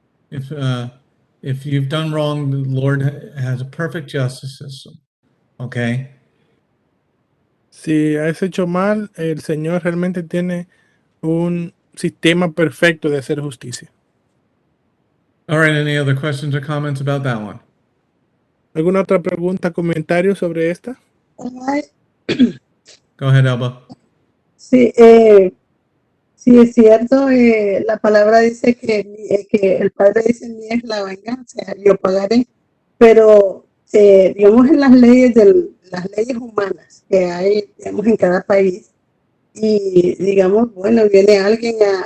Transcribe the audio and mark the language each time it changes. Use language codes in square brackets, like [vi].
[en] If you've done wrong, the Lord has a perfect justice system. Okay? [es] Si has hecho mal, el Señor realmente tiene un sistema perfecto de hacer justicia. [en] All right, any other questions or comments about that one? [es] ¿Alguna otra pregunta, comentario sobre esta? Ay, [en] Go ahead, Elba. [es] sí, sí, es cierto, la palabra dice que el Padre dice, mía es la venganza, yo pagaré, pero digamos en las las leyes humanas que hay, digamos, en cada país, y digamos, bueno, viene alguien